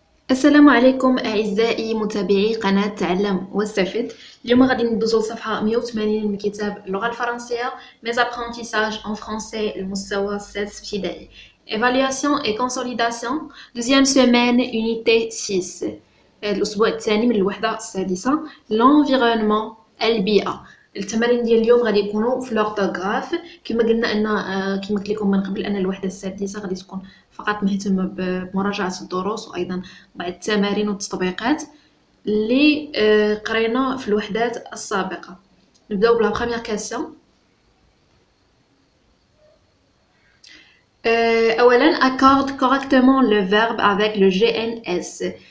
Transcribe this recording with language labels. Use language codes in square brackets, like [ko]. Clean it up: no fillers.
[ar] السلام عليكم أعزائي متابعي قناة تعلم واستفد. اليوم غادي ندوزو لصفحة 180 من كتاب اللغة الفرنسية [fr] Mes apprentissages en français [ar] المستوى السادس ابتدائي. [fr] Évaluation et consolidation deuxième semaine unité 6 [ar] الأسبوع الثاني من الوحدة السادسة. L'environnement البيئة. التمارين ديال اليوم غادي يكونوا في لورتوغراف كما قلنا ان كما قلت لكم من قبل ان الوحده السادسه غادي تكون فقط مهتمه بمراجعه الدروس وايضا بعض التمارين والتطبيقات اللي قرينا في الوحدات السابقه. نبداو بلا بروميير كاسيون. اولا [fr] accorde correctement le verbe avec le GNS.